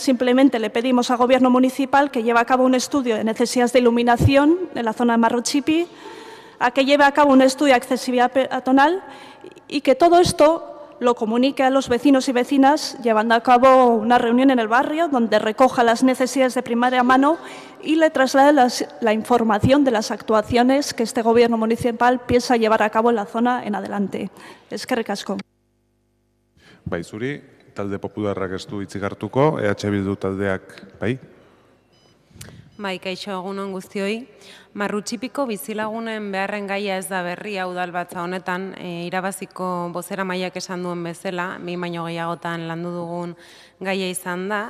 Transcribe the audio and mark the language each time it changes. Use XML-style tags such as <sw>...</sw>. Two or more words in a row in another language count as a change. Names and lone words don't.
<es>Simplemente le pedimos al Gobierno municipal que lleve a cabo un estudio de necesidades de iluminación en la zona de Marruchipi, a que lleve a cabo un estudio de accesibilidad peatonal y que todo esto lo comunique a los vecinos y vecinas, llevando a cabo una reunión en el barrio donde recoja las necesidades de primera mano y le traslade la información de las actuaciones que este Gobierno municipal piensa llevar a cabo en la zona en adelante.</es> <eu>Eskerrik asko. Bai, zuri, talde popularrak ez du hitzik hartuko, EH Bildu taldeak, bai? Bai, kaixo egunon guztioi. Marrutxipiko bizilagunen beharren gaia ez da berria udalbatza honetan, irabaziko bozeramaileak esan duen bezala, behin baino gehiagotan landu dugun gaia izan da.</eu>